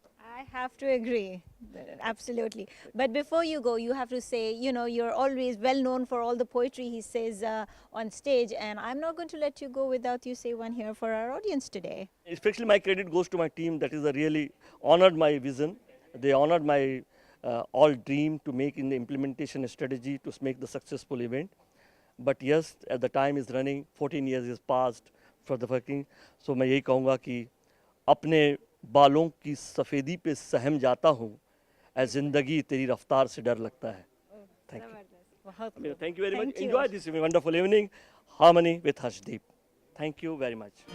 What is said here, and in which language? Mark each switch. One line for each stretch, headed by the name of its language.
English: I have to agree, absolutely. But before you go, you have to say, you know, you're always well known for all the poetry he says on stage, and I'm not going to let you go without you say one here for our audience today. Especially my credit goes to my team that is a really honored my vision. They honored my all dream to make in the implementation strategy to make the successful event. But yes, at the time is running, 14 years is passed for the working.
Hindi: So मैं यही कहूँगा कि अपने बालों की सफ़ेदी पे सहम जाता हूँ, ऐ ज़िंदगी तेरी रफ्तार से डर लगता है.
English: Thank you. Thank you very much. Enjoy this wonderful evening. Harmony with Harshdeep. Thank you very much.